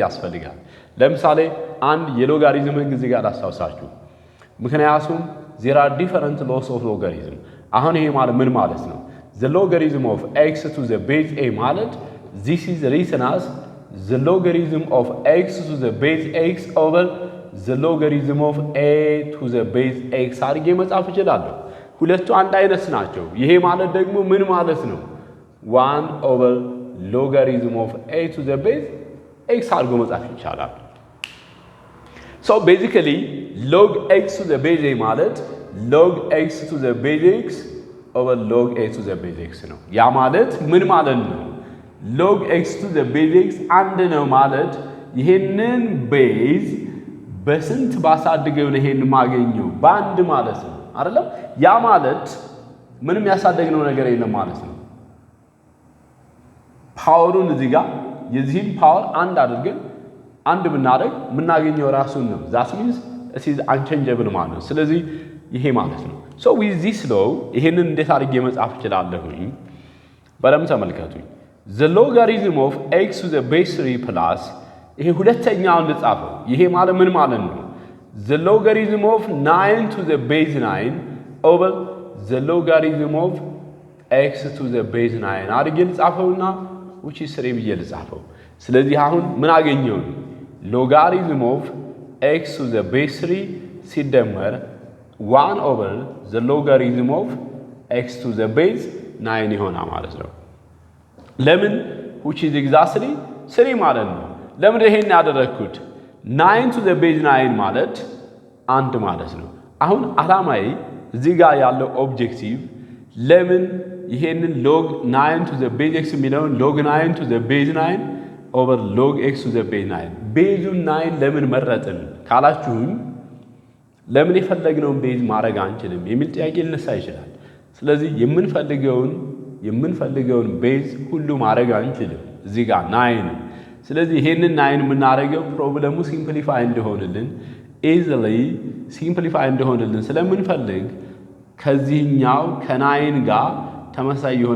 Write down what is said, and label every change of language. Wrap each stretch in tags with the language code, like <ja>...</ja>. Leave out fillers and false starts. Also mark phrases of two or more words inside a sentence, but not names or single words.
<am>ያስፈልጋል ለምሳሌ አንድ የሎጋሪዝም ህግ እዚህ ጋር አስተዋውሳችሁ ምክንያቱም</am> <en>there are different laws of logarithm</en> <am>አሁን ይሄ ማለት ምን ማለት ነው</am> <en>the logarithm of x to the base a</en> <am>ማለት</am> <en>this is written as the logarithm of x to the base x over the logarithm of a to the base x</en> <am>አድርጌ መጻፍ እችላለሁ ሁለቱ አንድ አይነት ናቸው ይሄ ማለት ደግሞ ምን ማለት ነው</am> <en>1 over logarithm of a to the base x</en> <am>አድርጎ መጻፍ ይቻላል</am> <en>so basically log x to the base a</en> <am>ማለት</am> <en>log x to the base x over log a to the base x</en> <am>ነው ያ ማለት ምን ማለት ነው</am> <en>log x to the base x</en> <am>አንድ ነው ማለት ይሄንን ቤዝ በስንት ባሳድገው ነው ይሄን ማገኘው በአንድ ማለት ነው አይደለም ያ ማለት ምንም ያሳደግነው ነገር የለም ማለት ነው ፓወሩን እዚህ ጋር የዚህን ፓወር አንድ አድርገን አንድ ብናደርግ ምናገኘው ራሱን ነው</am> <en>that means it is unchangeable</en> <am>ማለት ነው ስለዚህ ይሄ ማለት ነው</am> <en>so with this law</en> <am>ይሄንን እንዴት አድርጌ መጻፍ እችላለሁኝ በደም ተመልከቱኝ</am> <en>the logarithm of x to the base 3 plus</en> <am>ይሄ ሁለተኛውን ልጻፈው ይሄ ማለት ምን ማለት ነው</am> <en>the logarithm of 9 to the base 9 over the logarithm of x to the base 9</en> <am>አድርጌ ልጻፈውና</am> <en>which is 3</en> <am>ብዬ ልጻፈው ስለዚህ አሁን ምን አገኘው</am> <en>logarithm of x to the base 3</en> <am>ሲደመር</am> <en>1 over the logarithm of x to the base 9</en> <am>ይሆናል ማለት ነው ለምን</am> <en>which is exactly 3</en> <am>ማለት ነው ለምን ይሄን ያደረኩት</am> <en>9 to the base 9</en> <am>ማለት አንድ ማለት ነው አሁን አላማዬ እዚህ ጋር ያለው ኦብጀክቲቭ ለምን ይሄንን</am> <en>log 9 to the base x</en> <am>የሚለውን</am> <en>log 9 to the base 9 over log x to the base 9</en> <am>ቤዙ 9 ለምን መረጥን ካላችሁኝ ለምን የፈለግነውን ቤዝ ማድረግ አንችልም የሚል ጥያቄ ሊነሳ ይችላል ስለዚህ የምንፈልገውን ቤዝ ሁሉ ማድረግ አንችልም እዚህ ጋር 9 ስለዚህ ይሄንን 9 የምናደርገው ፕሮብለሙ ሲምፕሊፋይ እንደሆነልን easily ሲምፕሊፋይ እንደሆነልን ስለምንፈልግ ከዚህኛው ከ9 ጋር ተመሳሳይ የሆነ</am>